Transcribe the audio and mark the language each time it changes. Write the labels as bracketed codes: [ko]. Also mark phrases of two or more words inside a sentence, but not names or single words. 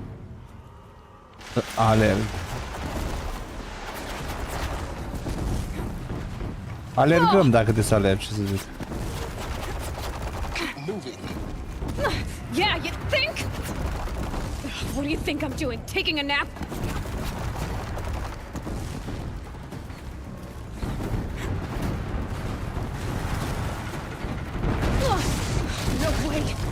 [ro] Alerg. Alergăm dacă trebuie să alergi, ce să zic. [en] Keep moving. Yeah, you think? What do you think I'm doing? Taking a nap? No way.